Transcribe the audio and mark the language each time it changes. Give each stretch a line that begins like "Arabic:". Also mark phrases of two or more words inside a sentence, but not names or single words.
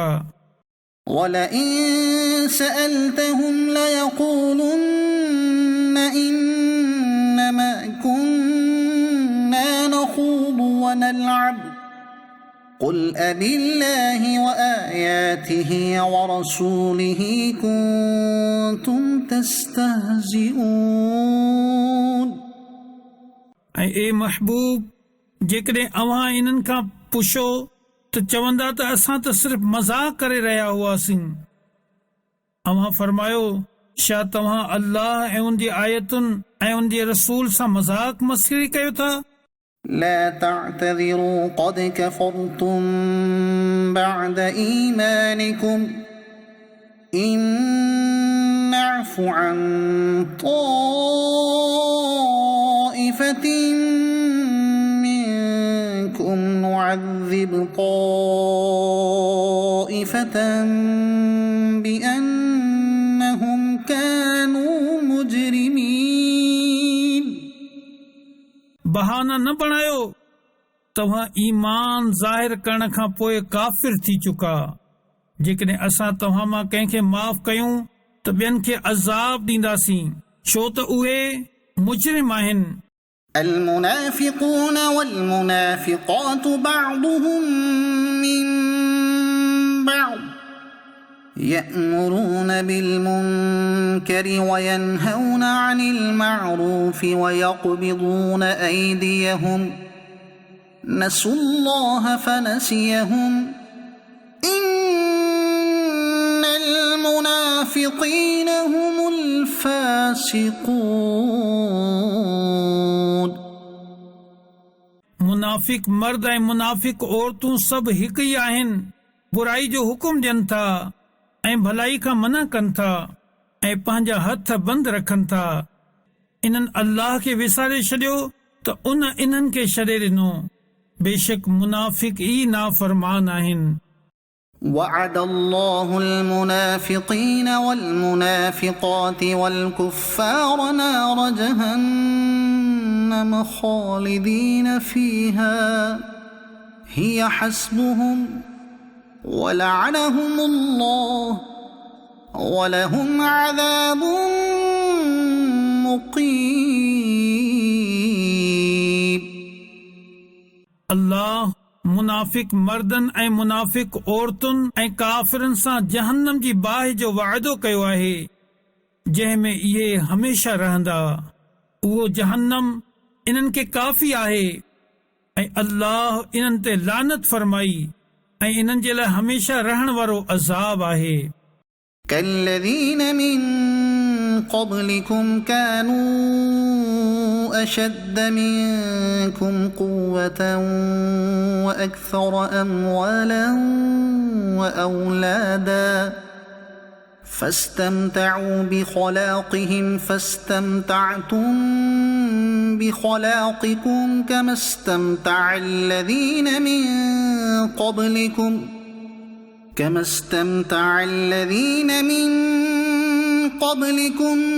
Arabic: وَلَئِن سَأَلْتَهُمْ لَيَقُولُنَّ إِنَّمَا كُنَّا نَخُوضُ وَنَلْعَبُ قُلْ أَبِاللَّهِ وَآيَاتِهِ وَرَسُولِهِ كُنتُمْ تَسْتَهْزِئُونَ
Sindhi: ऐं ए महबूब जेकॾहिं अव्हां इन्हनि खां पुछो त चवंदा त असां त सिर्फ़ मज़ाक करे रहिया हुआसीं। अव्हां फरमायो छा तव्हां अल्लाह ऐं उन जी आयतुनि ऐं उन जे रसूल सां मज़ाक मस्ख़री कयो था?
Arabic: لا تعتذروا قد كفرتم بعد إيمانكم إن نعف عن طائفة منكم نعذب طائفة بأنهم كانوا مجرمين
Sindhi: बहाना न बणायो तव्हां ईमान ज़ाहिर करण खां पोइ काफ़िर थी चुका। जेकॾहिं असां तव्हां मां कंहिंखे माफ़ कयूं त ॿियनि खे अज़ाब ॾींदासीं छो त उहे मुजरिम आहिनि।
Arabic: المنافقون والمنافقات بعضهم من بعض يأمرون بالمنكر وينهون عن المعروف ويقبضون أيديهم نسوا الله فنسيهم إن المنافقين هم الفاسقون
Sindhi: मुनाफ़िक मर्द ऐं मुनाफ़िक औरतूं सभु हिकु ई आहिनि। बुराई जो हुकुम ॾियनि था ऐं भलाई खां मना कनि था ऐं पंहिंजा हथ बंदि रखनि था। इन्हनि अल्लाह खे विसारे छॾियो त त उन इन्हनि खे छॾे ॾिनो बेशक मुनाफ़िक ई नाफ़रमान आहिनि
Arabic: وعد الله المنافقين والمنافقات والكفار نار جهنم خالدين فيها هي حسبهم ولعنهم الله ولهم عذاب مقيم
Sindhi: अल्लाह मुनाफ़िक मर्दनि ऐं मुनाफ़िक औरतुनि ऐं काफ़िरनि सां जहन्नम जी बाहि जो वाइदो कयो आहे जंहिं में इहे हमेशा रहंदा उहो जहन्नम इन्हनि खे काफ़ी आहे ऐं अल्लाह इन्हनि ते लानत फरमाई ऐं इन्हनि जे लाइ हमेशा रहण वारो अज़ाब आहे
Arabic: كالذين من قبلكم كانوا أشد منكم قوة وأكثر أموالا وأولادا فاستمتعوا بخلاقهم فاستمتعتم بخلاقكم كما استمتع الذين من قبلكم